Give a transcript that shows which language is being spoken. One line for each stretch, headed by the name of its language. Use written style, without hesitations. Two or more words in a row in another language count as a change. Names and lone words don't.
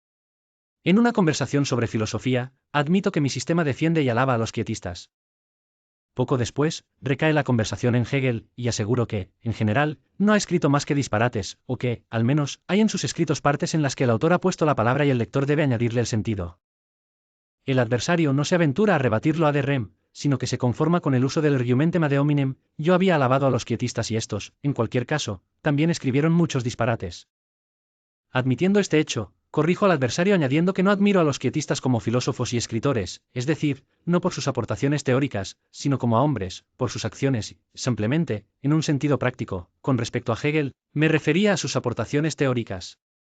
Spanish: En una conversación sobre filosofía, admito que mi sistema defiende y alaba a los quietistas. Poco después, recae la conversación en Hegel, y aseguro que, en general, no ha escrito más que disparates, o que, al menos, hay en sus escritos partes en las que el autor ha puesto la palabra y el lector debe añadirle el sentido. El adversario no se aventura a rebatirlo
Latin: ad rem,
Spanish: sino que se conforma con el uso del
Latin: argumentum ad hominem.
Spanish: Yo había alabado a los quietistas y estos, en cualquier caso, también escribieron muchos disparates. Admitiendo este hecho, corrijo al adversario añadiendo que no admiro a los quietistas como filósofos y escritores, es decir, no por sus aportaciones teóricas, sino como a hombres, por sus acciones, simplemente, en un sentido práctico, con respecto a Hegel, me refería a sus aportaciones teóricas.